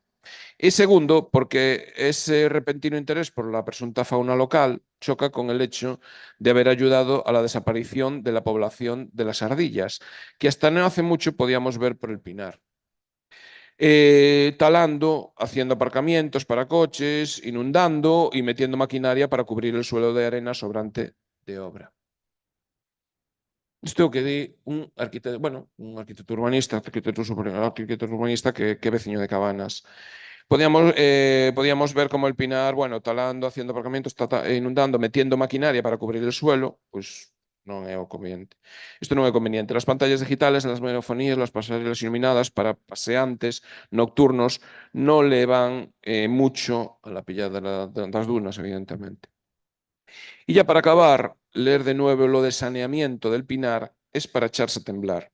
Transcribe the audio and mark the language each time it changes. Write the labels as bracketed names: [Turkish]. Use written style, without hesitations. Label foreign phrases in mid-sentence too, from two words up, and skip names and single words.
[Spanish] Y segundo, porque ese repentino interés por la presunta fauna local choca con el hecho de haber ayudado a la desaparición de la población de las ardillas, que hasta no hace mucho podíamos ver por el Pinar. Talando, haciendo aparcamientos para coches, inundando y metiendo maquinaria para cubrir el suelo de arena sobrante de obra. [Galician] Isto é o que di un arquitecto urbanista, que é veciño de Cabanas. [Spanish] Podíamos ver como el Pinar, talando, haciendo aparcamientos, inundando, metiendo maquinaria para cubrir el suelo, pues [Galician] non é o conveniente. Isto non é conveniente. [Spanish] Las pantallas digitales, las megafonías, las pasarelas iluminadas para paseantes nocturnos non le van mucho a la pillada [Galician] das dunas, [Spanish] evidentemente. Y ya para acabar, leer de nuevo lo de saneamiento del Pinar es para echarse a temblar.